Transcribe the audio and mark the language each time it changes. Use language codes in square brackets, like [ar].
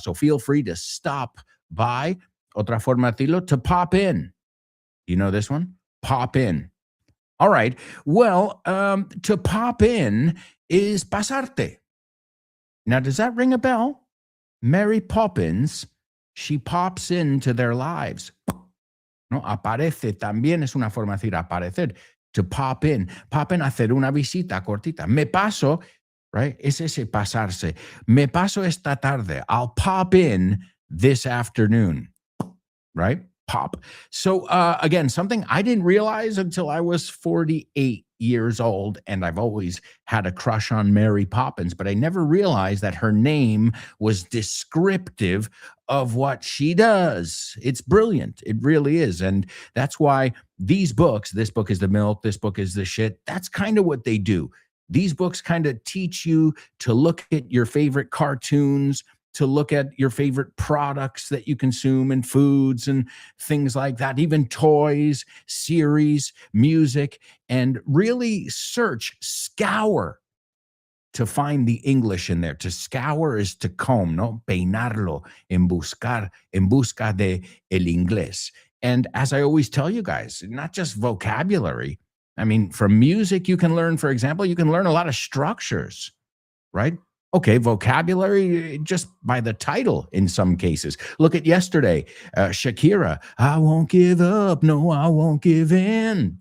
[en] So feel free to stop by. [es] Otra forma de decirlo, [en] to pop in. You know this one? Pop in. All right. Well, to pop in is pasarte. Now, does that ring a bell? Mary Poppins, she pops into their lives. [es] No, aparece también es una forma de decir aparecer. [en] To pop in. Pop in, [es] hacer una visita cortita. Me paso, right? Es ese pasarse. Me paso esta tarde. [en] I'll pop in this afternoon, right? Pop. So again, something I didn't realize until I was 48 years old, and I've always had a crush on Mary Poppins, but I never realized that her name was descriptive of what she does. It's brilliant. It really is. And that's why these books, This Book is the Milk, This Book is the Shit, that's kind of what they do. These books kind of teach you to look at your favorite cartoons, to look at your favorite products that you consume and foods and things like that, even toys, series, music, and really scour to find the English in there. To scour is to comb, no? [es] Peinarlo, en busca de el inglés. [en] And as I always tell you guys, not just vocabulary. I mean, from music, you can learn, for example, you can learn a lot of structures, right? Okay, vocabulary just by the title in some cases. Look at yesterday, Shakira, I won't give up, no, I won't give in.